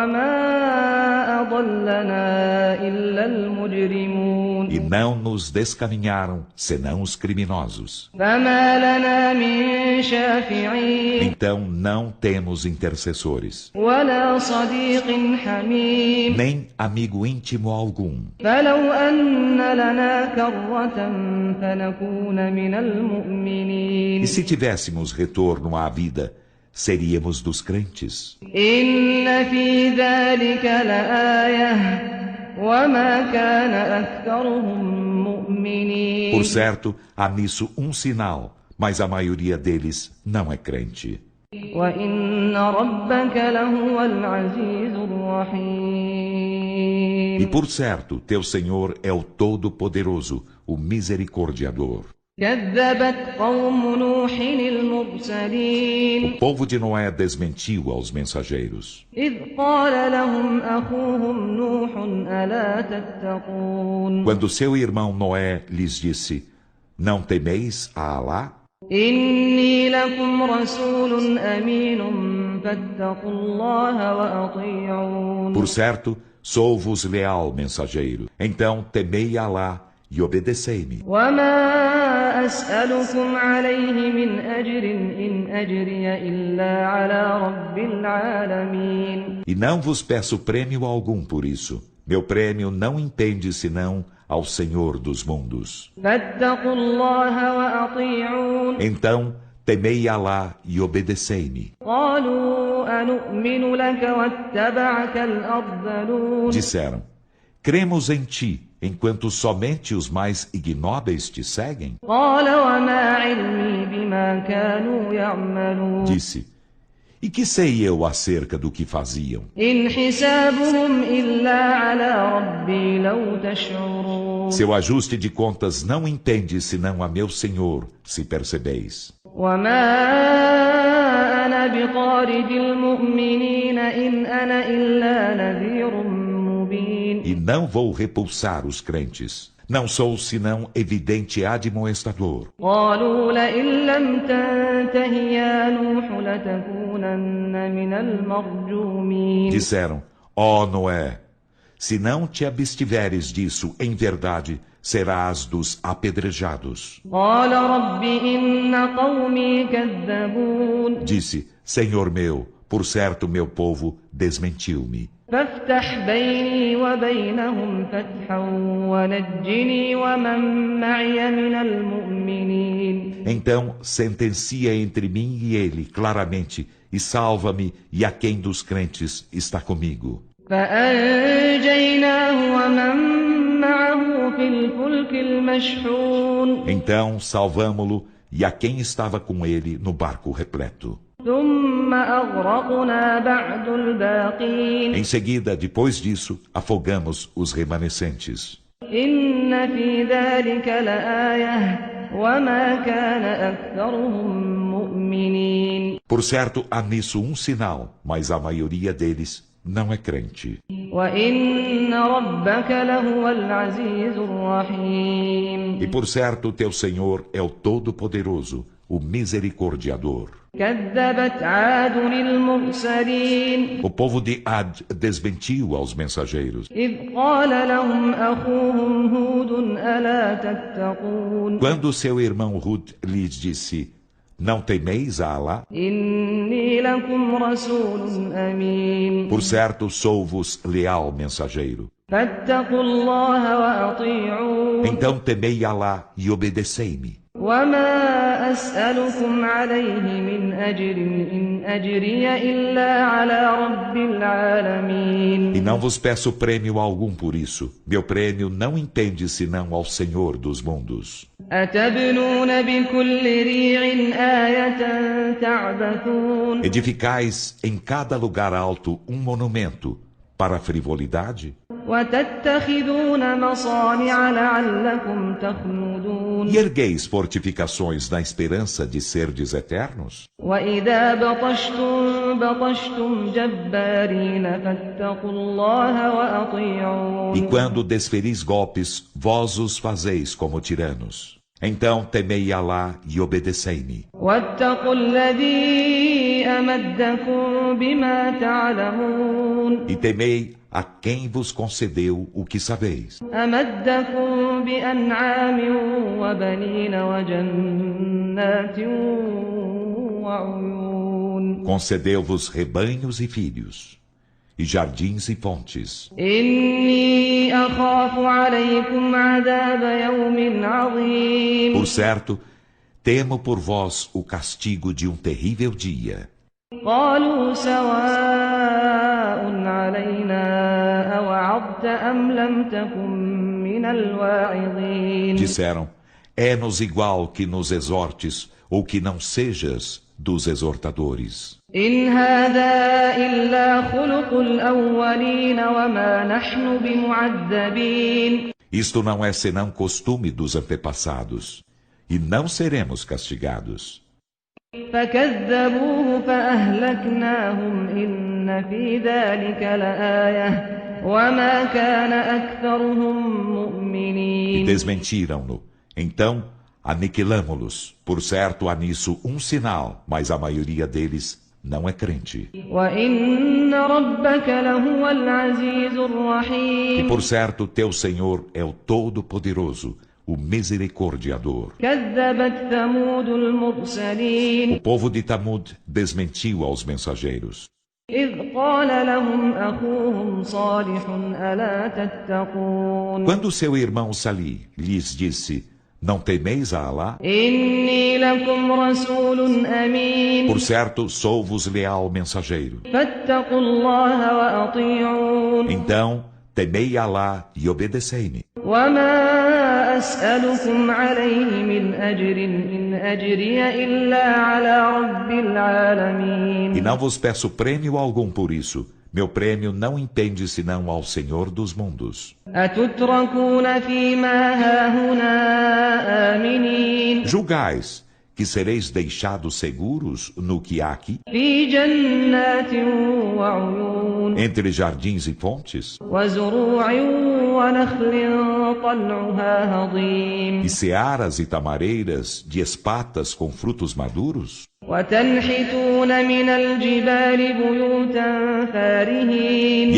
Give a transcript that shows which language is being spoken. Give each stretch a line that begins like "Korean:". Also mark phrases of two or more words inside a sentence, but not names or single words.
Arabic: وما أضلنا إلا المجرمون
Portuguese: e não nos descaminharam, senão os criminosos.
Arabic: فما لنا من شافعين
Portuguese: Então não temos intercessores,
Arabic: ولا صديق حميم
Portuguese: nem amigo íntimo algum.
Arabic: فلو أن لنا كرة فنكون من المؤمنين
Portuguese: E se tivéssemos retorno à vida, seríamos dos crentes.
Arabic: إن في ذلك لآية وما كان أكثرهم مؤمنين
Portuguese: Por certo, há nisso um sinal, mas a maioria deles não é crente.
Arabic: وإن ربك لهو العزيز الرحيم
Portuguese: E por certo, teu Senhor é o Todo-Poderoso, o Misericordiador.
Arabic: كذبت قوم نوح المرسلين
Portuguese: O povo de Noé desmentiu aos mensageiros,
Arabic: إذ قال لهم أخوهم نوح ألا تتقون
Portuguese: quando seu irmão Noé lhes disse, não temeis a Alá?
Arabic: إني لكم رسول أمين فاتقوا الله وأطيعون
Portuguese: Por certo, sou-vos leal mensageiro. Então temei Alá e obedecei-me.
Arabic: وما أسألكم عليه من أجر إن أجري إلا على رب العالمين
Portuguese: E não vos peço prêmio algum por isso. Meu prêmio não impende senão ao Senhor dos mundos.
Arabic: فاتقوا الله وأطيعون
Portuguese: Então temei Alá e obedecei-me.
Arabic: قالوا أنؤمن لك واتبعك الأرذلون
Portuguese: Disseram, cremos em ti, enquanto somente os mais ignóbeis te seguem?
Arabic: قال وما علمي بما كانوا يعملون
Portuguese: Disse, E que sei eu acerca do que faziam?
Arabic: إن حسابهم إلا على ربي لو تشعرون
Portuguese: Seu ajuste de contas não entende senão a meu Senhor, se percebeis.
Arabic: وما أنا بطارد المؤمنين إن أنا إلا نذير مبين
Portuguese: E não vou repulsar os crentes. Não sou senão evidente admoestador.
Arabic: قالوا لئن لم تنته يا نوح لتكونن من المرجومين
Portuguese: Disseram, ó Noé, se não te abstiveres disso em verdade, serás dos apedrejados.
Arabic: قال رب إن قومي كذبون
Portuguese: Disse, Senhor meu, por certo meu povo desmentiu-me.
Arabic: فافتح بيني وبينهم فتحا ونجني ومن معي من المؤمنين
Portuguese: Então sentencia entre mim e ele claramente, e salva-me, e a quem dos crentes está comigo.
Arabic: فأنجيناه ومن معه في الفلك المشحون
Portuguese: Então salvamo-lo e a quem estava com ele no barco repleto.
Arabic: ثم أغرقنا بعد الباقين
Portuguese: Em seguida, depois disso, afogamos os remanescentes.
Arabic: إن في ذلك لآية وما كان أكثرهم مؤمنين
Portuguese: Por certo, há nisso um sinal, mas a maioria deles não é crente.
Arabic: وإن ربك لهو العزيز الرحيم
Portuguese: E por certo, teu Senhor é o Todo-Poderoso, o Misericordiador.
Arabic: كذبت عاد المرسلين
Portuguese: O povo de Ad desmentiu aos mensageiros.
Arabic: إذ قال لهم أخوهم هود ألا تتقون
Portuguese: Quando seu irmão Hud lhes disse, não temeis a Alá?
Arabic: إني لكم رسول أمين
Portuguese: Por certo, sou-vos leal mensageiro.
Arabic: فاتقوا الله وأطيعون
Portuguese: Então temei Alá e obedecei-me.
Arabic: وما أسألكم عليه من أجر إن أجري إلا على رب العالمين
Portuguese: E não vos peço prêmio algum por isso. Meu prêmio não entende senão ao Senhor dos mundos.
Arabic: أتبنون بكل ريع آية تعبثون
Portuguese: Edificais em cada lugar alto um monumento para a frivolidade
Arabic: وتتخذون مصانع لعلكم تخلدون
Portuguese: e ergueis fortificações na esperança de serdes eternos.
Arabic: وإذا بطشتم بطشتم جبارين فاتقوا الله وأطيعون
Portuguese: E quando desferis golpes, vós os fazeis como tiranos. Então temei Alá e obedecei-me.
Arabic: واتقوا الذي أمدكم بما تعلمون
Portuguese: E temei a quem vos concedeu o que sabeis.
Arabic: أمدكم بأنعام وبنين وجنات وعيون
Portuguese: Concedeu-vos rebanhos e filhos, e jardins e fontes.
Arabic: إني أخاف عليكم عذاب يوم عظيم
Portuguese: Por certo, temo por vós o castigo de um terrível dia.
Arabic: قالوا سواء علينا أوعظت أم لم تكن من الواعظين
Portuguese: Disseram, é-nos igual que nos exortes ou que não sejas dos exortadores.
Arabic: إن هذا إلا خلق الأولين وما نحن بمعذبين
Portuguese: Isto não é senão costume dos antepassados, e não seremos castigados.
Arabic: فكذبوه فأهلكناهم إن في ذلك لآية وما كان أكثرهم
Portuguese: E
Arabic: مؤمنين
Portuguese: desmentiram-no. Então, aniquilamo-los. Por certo, há nisso um sinal, mas a maioria deles não é crente.
Arabic: وإن ربك لهو العزيز
Portuguese: E
Arabic: الرحيم
Portuguese: por certo, teu Senhor é o Todo-Poderoso, o Misericordiador.
Arabic: كذبت ثمود
Portuguese: O
Arabic: المرسلين
Portuguese: povo de Tamud desmentiu aos mensageiros.
Arabic: إذ قال لهم أخوهم صالح ألا تتقون
Portuguese: Quando seu irmão Salih lhes disse, não temeis a Alá?
Arabic: إني لكم رسول أمين
Portuguese: Por certo, sou-vos leal mensageiro.
Arabic: فاتقوا الله وأطيعون
Portuguese: Então, temei Alá e obedecei-me.
Arabic: وما أسألكم عليه من أجر إن أجري إلا على رب العالمين.
Portuguese: E não vos peço prêmio algum por isso. Meu prêmio não impende senão ao Senhor dos mundos.
Arabic: أتتركون فيما هاهنا آمنين
Portuguese: Julgais que sereis deixados seguros no que há aqui,
Arabic: في جنات وعيون
Portuguese: entre jardins e fontes,
Arabic: وزروع ونخل طلعها هضيم
Portuguese: e searas e tamareiras de espatas com frutos maduros?
Arabic: وتنحتون من الجبال بيوتا فارهين